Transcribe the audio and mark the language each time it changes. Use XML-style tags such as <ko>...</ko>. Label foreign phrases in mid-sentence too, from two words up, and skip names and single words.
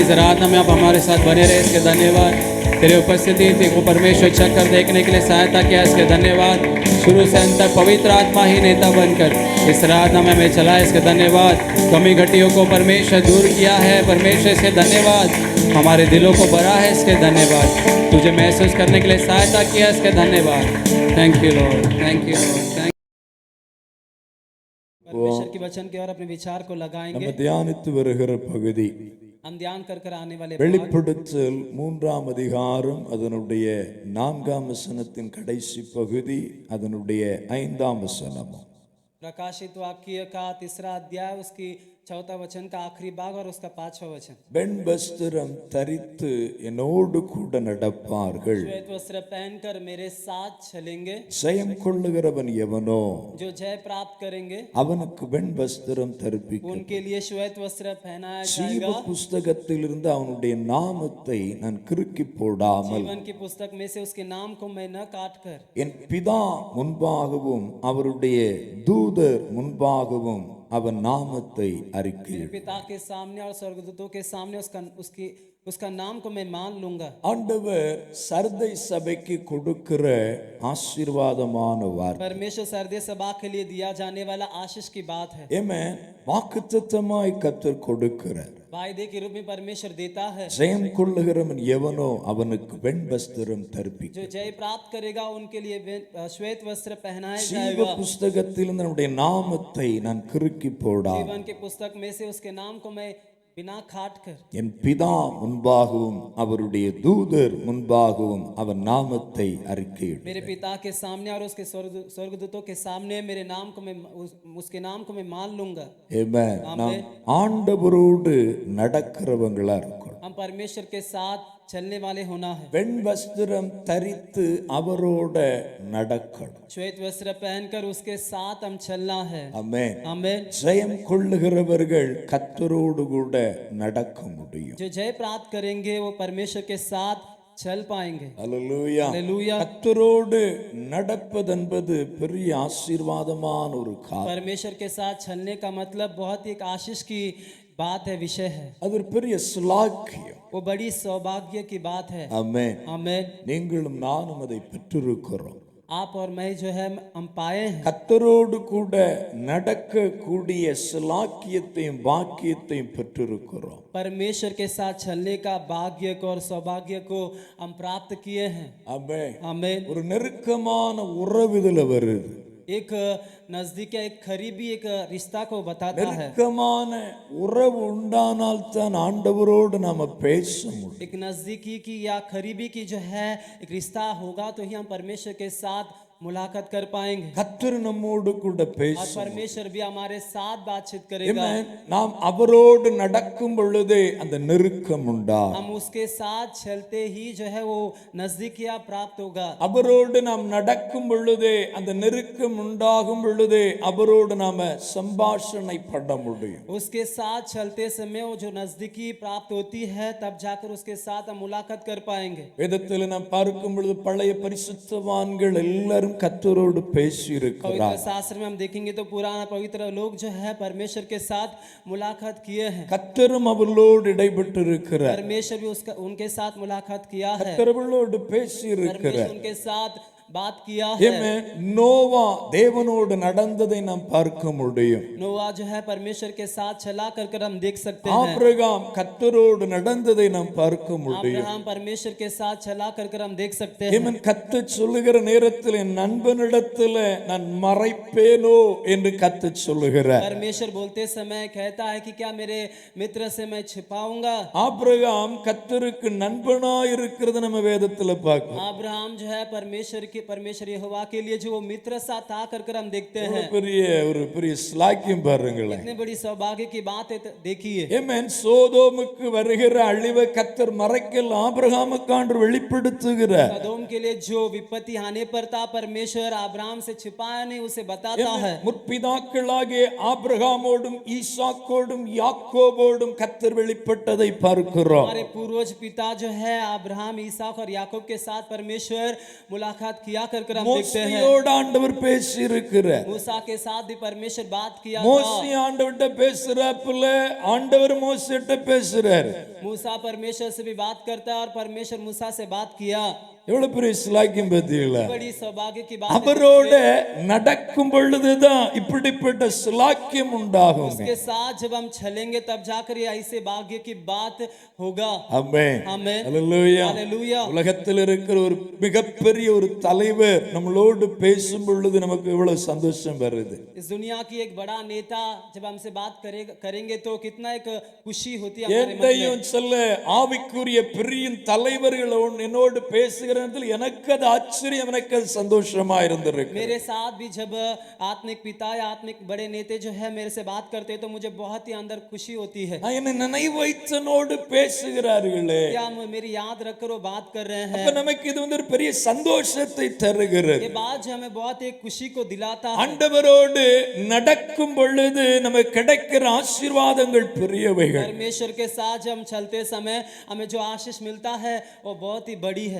<hi>इस आराधना में आप हमारे साथ बने रहे, इसके धन्यवाद। तेरे उपस्थिति थी वो परमेश्वर चक्कर देखने के लिए सहायता किया, इसके धन्यवाद। शुरू से अंत तक पवित्र आत्मा ही नेता बनकर इस आराधना में हमें चलाए, इसके धन्यवाद। कमी घटियों को परमेश्वर दूर किया है, परमेश्वर इसके धन्यवाद। हमारे दिलों को भरा है, इसके धन्यवाद। तुझे महसूस करने के लिए सहायता किया, इसके धन्यवाद।</hi> <en>thank you Lord, thank you Lord, thank.</en> <hi>परमेश्वर के वचन की ओर अपने विचार को लगाएंगे।</hi> <ta>நம்ம தியானித்து வருகிற பகுதி</ta> <hi>हम ध्यान कर आने वाले भाग</hi> <ta>வெளிப்படுத்தல் 3ஆம் அதிகாரம் அதனுடைய 4ஆம் வசனத்தின் கடைசி பகுதி அதனுடைய 5ஆம் வசனமும்</ta> <hi>प्रकाशित वाक्य का 3रा अध्याय उसकी 4था वचन का आखिरी भाग और उसका 5वां वचन।</hi> <ta>பெண் வஸ்திரம் தரித்து என்னோடு கூட நடப்பார்கள்,</ta> <hi>श्वेत वस्त्र पहनकर मेरे साथ चलेंगे।</hi> <ta>ஜெயம் கொள்ளுகிறவன் எவனோ</ta> <hi>जो जय प्राप्त करेंगे</hi> <ta>அவனுக்கு பெண் வஸ்திரம் தரிப்பிக்கும்.</ta> <hi>उनके लिए श्वेत वस्त्र पहनाया</hi> <ta>ஜீவ</ta> <hi>जाएगा।</hi> <ta>புஸ்தகத்திலிருந்து அவனுடைய நாமத்தை நான் கிறுக்கி போடாமல்</ta> <hi>जीवन की पुस्तक में से उसके नाम को मैं न काट कर</hi> <ta>என் பிதா முன்பாகவும் அவருடைய தூதர் முன்பாகவும் அவன் நாமத்தை அறிக்கையிடும்.</ta> <hi>पिता के सामने और स्वर्गदूतों के सामने उसका नाम को मैं मान लूंगा।</hi> <ta>ஆண்டவர் சர்தை சபைக்கு கொடுக்கிற ஆசீர்வாதமான வார்த்தை.</ta> <hi>परमेश्वर सर्दे सभा के लिए दिया जाने वाला आशीष की बात है।</hi> <ta>ஆமென். வாக்குத்தத்தமாய் கர்த்தர் கொடுக்கிறார்.</ta> <hi>वायदे के रूप में परमेश्वर देता है।</hi> <ta>ஜெயம் கொள்ளுகிறவன் எவனோ அவனுக்கு வெண் வஸ்திரம் தரிப்பிக்கும்.</ta> <hi>जो जय प्राप्त करेगा उनके लिए श्वेत वस्त्र पहनाया</hi> <ta>ஜீவ</ta> <hi>जाएगा।</hi> <ta>புஸ்தகத்திலிருந்து நம்முடைய நாமத்தை நான் கிறுக்கி போடாமல்</ta> <hi>जीवन के पुस्तक में से उसके नाम को मैं बिना खाट कर</hi> <ta>என் பிதா முன்பாகவும் அவருடைய தூதர் முன்பாகவும் அவன் நாமத்தை அறிக்கையிடும்.</ta> <hi>मेरे पिता के सामने और उसके स्वर्गदूतों के सामने मेरे नाम को मैं उसके नाम को मैं मान लूंगा।</hi> <ta>ஆமென். நாம் ஆண்டவரோடு நடக்கிறவங்களா இருக்கணும்.</ta> <hi>हम परमेश्वर के साथ चलने वाले होना है।</hi> <ta>வெண் வஸ்திரம் தரித்து அவரோட நடக்கணும்.</ta> <hi>श्वेत वस्त्र पहनकर उसके साथ हम चलना है।</hi> <ta>ஆமென்.</ta> <hi>आमीन।</hi> <ta>ஜெயம் கொள்ளுகிறவர்கள் கர்த்தரோடு கூட நடக்க முடியும்.</ta> <hi>जो जय प्राप्त करेंगे वो परमेश्वर के साथ चल पाएंगे।</hi> <ta>அல்லேலூயா.</ta> <hi>हालेलुया।</hi> <ta>கர்த்தரோடு நடப்பதென்பது பெரிய ஆசீர்வாதமான ஒரு காரியம்.</ta> <hi>परमेश्वर के साथ चलने का मतलब बहुत ही एक आशीष की बात है, विषय है।</hi> <ta>அது ஒரு பெரிய ஸ்லாக்கியம்.</ta> <hi>वो बड़ी सौभाग्य की बात है।</hi> <ta>ஆமென்.</ta> <hi>आमीन।</hi> <ta>நீங்களும் நானும் அதை பெற்றிருக்கிறோம்.</ta> <hi>आप और मैं जो है हम पाए हैं।</hi> <ta>கர்த்தரோடு கூட நடக்கக்கூடிய ஸ்லாக்கியத்தையும் பாக்கியத்தையும் பெற்றிருக்கிறோம்.</ta> <hi>परमेश्वर के साथ चलने का भाग्य को और सौभाग्य को हम प्राप्त किए हैं।</hi> <ta>ஆமென்.</ta> <hi>आमीन।</hi> <ta>ஒரு நெருக்கமான உறவு இதுல வருது.</ta> <hi>एक नजदीक एक करीबी एक रिश्ता को बताता है।</hi> <ta>நெருக்கமான உறவு உண்டானால் தான் ஆண்டவரோடு நாம பேச முடியும்.</ta> <hi>एक नजदीकी की या करीबी की जो है एक रिश्ता होगा तो ही हम परमेश्वर के साथ मुलाकात कर पाएंगे।</hi> <ta>கர்த்தர் நம்மோடு கூட</ta> <hi>और</hi> <ta>பேச.</ta> <hi>परमेश्वर भी हमारे साथ बातचीत करेगा।</hi> <ta>ஆமென். நாம் அவரோடு நடக்கும் பொழுதே அந்த நெருக்கம் உண்டாகும்.</ta> <hi>हम उसके साथ चलते ही जो है वो नजदीकिया प्राप्त होगा।</hi> <ta>அவரோடு நாம் நடக்கும் பொழுதே அந்த நெருக்கம் உண்டாகும் பொழுதே அவரோடு நாம சம்பாஷணை பண்ண முடியும்.</ta> <hi>उसके साथ चलते समय वो जो नजदीकी प्राप्त होती है तब जाकर उसके साथ हम मुलाकात कर पाएंगे।</hi> <ta>வேதத்தில் நாம் பார்க்கும் பொழுது பழைய பரிசுத்தவான்கள் எல்லாரும் கர்த்தரோடு பேசி</ta> <hi>पवित्र</hi> <ta>இருக்கிறார்.</ta> <hi>शास्त्र में हम देखेंगे तो पुराना पवित्र लोग जो है परमेश्वर के साथ मुलाकात किए हैं।</hi> <ta>கர்த்தரும் அவர்களோடு இடைப்பட்டு இருக்கிறார்.</ta> <hi>परमेश्वर भी उनके साथ मुलाकात किया है।</hi> <ta>கர்த்தர் அவர்களோடு பேசி</ta> <hi>परमेश्वर</hi> <ta>இருக்கிறார்.</ta> <hi>उनके साथ बात किया है।</hi> <ta>ஆமென். நோவா தேவனோடு நடந்ததை நாம் பார்க்க முடியும்.</ta> <hi>नोआ जो है परमेश्वर के साथ चला कर हम देख सकते हैं।</hi> <ta>ஆபிரகாம் கர்த்தரோடு நடந்ததை நாம் பார்க்க முடியும்.</ta> <hi>अब्राहम परमेश्वर के साथ चला कर हम देख सकते हैं।</hi> <ta>ஆமென். கர்த்தர் சொல்லுகிற நேரத்தில் என் நண்பனிடத்தில் நான் மறைப்பேனோ என்று கர்த்தர் சொல்லுகிறார்.</ta> <hi>परमेश्वर बोलते समय कहता है कि क्या मेरे मित्र से मैं छिपाऊंगा।</hi> <ta>ஆபிரகாம் கர்த்தருக்கு நண்பனாய் இருக்கிறது நம்ம வேதத்துல பார்க்கிறோம்.</ta> <hi>अब्राहम जो है परमेश्वर यहोवा के लिए जो वो मित्र साथ था कर हम देखते हैं।</hi> <ta>ஒரு பெரிய ஸ்லாக்கியம் பாருங்களேன்.</ta> <hi>इतनी बड़ी सौभाग्य की बात है, देखिए।</hi> <ta>ஆமென். சோதோமுக்கு வருகிற அழிவை கர்த்தர் மறைக்கல் ஆபிரகாமுக்கு ஆண்டவர் வெளிப்படுத்துகிறார்.</ta> <hi>सदोम के लिए जो विपत्ति आने पर था परमेश्वर अब्राहम से छिपाया नहीं, उसे बताता है।</hi> <ta>முற்பிதாக்களாகிய ஆபிரகாமோடும் ஈசாக்கோடும் யாக்கோபோடும் கர்த்தர் வெளிப்பட்டதை பார்க்கிறோம்.</ta> <hi>हमारे पूर्वज पिता जो है अब्राहम, इसहाक और याकूब के साथ परमेश्वर मुलाकात किया कर हम देखते हैं।</hi> <ta>மோசையோடு ஆண்டவர் பேசி இருக்கிறார்.</ta> <hi>मूसा के साथ भी परमेश्वर बात किया था।</hi> <ta>மோசே ஆண்டவர்கிட்ட பேசுறாப்புல ஆண்டவர் மோசேட்ட பேசுறாரு.</ta> <hi>मूसा परमेश्वर से भी बात करता है और परमेश्वर मूसा से बात किया।</hi> <ta>எவ்வளவு பெரிய சிலாக்கியம் பார்த்தீங்களா?</ta> <hi>बड़ी सौभाग्य की बात है।</hi> <ta>அவரோட நடக்கும் பொழுதுதான் இப்படிப்பட்ட சிலாக்கியம் உண்டாகும்.</ta> <hi>उसके साथ जब हम चलेंगे तब जाकर ये ऐसे भाग्य की बात होगा।</hi> <ta>ஆமென்.</ta> <hi>आमीन।</hi> <ta>அல்லேலூயா.</ta> <hi>हालेलुया।</hi> <ta>உலகத்தில் இருக்கிற ஒரு மிகப்பெரிய ஒரு தலைவர் நம்மளோடு பேசும் பொழுது நமக்கு எவ்வளவு சந்தோஷம் வருது.</ta> <hi>इस दुनिया की एक बड़ा नेता जब हमसे बात करेंगे तो कितना एक खुशी होती है हमारे मन में।</hi> <ta>என்னையும் சொல்ல ஆவிக்குரிய பெரிய தலைவர்கள் என்னோடு பேசுகிற நேரத்தில் எனக்கு அது ஆச்சரியம், எனக்கு அது சந்தோஷமா இருந்திருக்கு.</ta> <hi>मेरे साथ भी जब आत्मिक पिता या आत्मिक बड़े नेता जो है मेरे से बात करते हैं तो मुझे बहुत ही अंदर खुशी होती है।</hi> <ta>என்னை நினைவு வைத்தனோடு பேசுகிறார்களே,</ta> <hi>क्या मेरी याद रखकर वो बात कर रहे हैं।</hi> <ta>அப்ப நமக்கு இது ஒரு பெரிய சந்தோஷத்தை தருகிறது.</ta> <hi>ये बात जो हमें बहुत एक खुशी को दिलाता है।</hi> <ta>ஆண்டவரோடு நடக்கும் பொழுது நமக்கு கிடைக்கிற ஆசீர்வாதங்கள் பெரியவைகள்.</ta> <hi>परमेश्वर के साथ जब हम चलते समय हमें जो आशीष मिलता है वो बहुत ही बड़ी है।</hi>